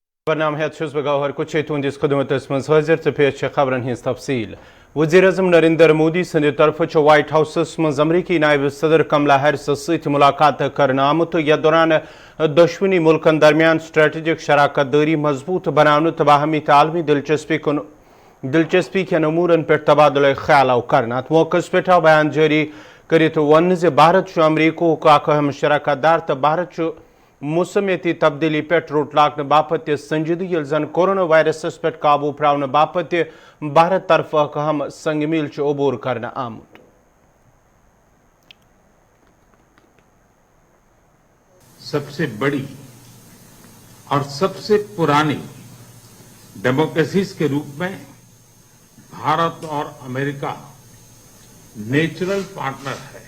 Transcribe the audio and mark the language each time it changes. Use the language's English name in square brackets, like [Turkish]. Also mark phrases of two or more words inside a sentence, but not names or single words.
[Kashmiri] परनाम हेत गौहर कुछ तुंदिस खदमतस मज हाजिर तो पेश खबरन हिंस तफसील। वज़ीर-ए-आज़म नरेंद्र मोदी सद तरफ व्हाइट हाउसस मज अमरीकी नायब सदर कमला हैरिस सत मुलाकात करने आमुत। यथ दौरान दशवनी मुल्कन दरमियान स्ट्रेटजिक शराकत दारी मजबूत बनाने तो बाहमी तालमी दिलचस्पी के अमूरन पे तबादला ख्याल कर। अत मौके पे बयान जारी कर वन भारत अमरीको अहम शराकत दार तो भारत मौसमियाती तब्दीली पे रोट लागने बापत संजीदगी ये जन कोरोना वायरस पे काबू प्रावने बापत भारत तरफ अहम संग मील अबूर करने आमुत। [Hindi] सबसे बड़ी और सबसे पुरानी डेमोक्रेसीज के रूप में भारत और अमेरिका [English] natural partner [Hindi] है।